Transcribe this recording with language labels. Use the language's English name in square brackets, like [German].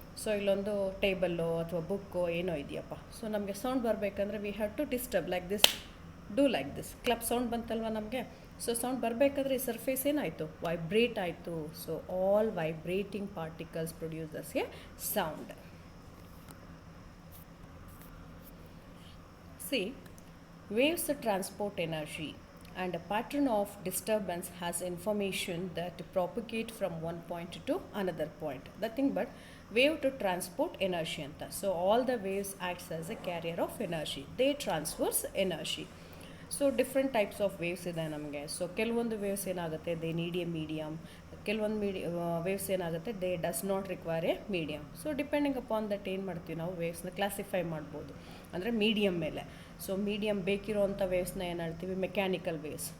[Kannada] So ಇಲ್ಲೊಂದು table ಅಥವಾ book ಏನೋ ಇದೆಯಪ್ಪ. ಸೊ ನಮಗೆ ಸೌಂಡ್ ಬರಬೇಕಂದ್ರೆ [English] we have to disturb like this, [Kannada] do like this. Club sound ಬಂತಲ್ವ ನಮಗೆ. ಸೊ ಸೌಂಡ್ ಬರಬೇಕಾದ್ರೆ ಈ ಸರ್ಫೇಸ್ ಏನಾಯಿತು, ವೈಬ್ರೇಟ್ ಆಯಿತು. [English] So all vibrating particles produces a sound. See, waves transport energy, and a pattern of disturbance has information that propagate from one point to another point. Nothing but wave to transport energy anta. So all the waves acts as a carrier of energy. They transfers energy. So different types of waves [Kannada] ಇದೆ ನಮಗೆ. So ಕೆಲವೊಂದು waves ಏನಾಗುತ್ತೆ, [English] They need a medium. [Kannada] ಕೆಲವೊಂದು waves ಏನಾಗುತ್ತೆ, [English] They does not require a medium. [Kannada] So [English] depending upon that [Kannada] ಏನು ಮಾಡ್ತೀವಿ ನಾವು, ವೇವ್ಸ್ನ classify ಮಾಡ್ಬೋದು ಅಂದರೆ ಮೀಡಿಯಮ್ ಮೇಲೆ. ಸೊ ಮೀಡಿಯಮ್ ಬೇಕಿರೋವಂಥ ವೇವ್ಸ್ನ ಏನು ಹೇಳ್ತೀವಿ, ಮೆಕ್ಯಾನಿಕಲ್ ವೇವ್ಸ್.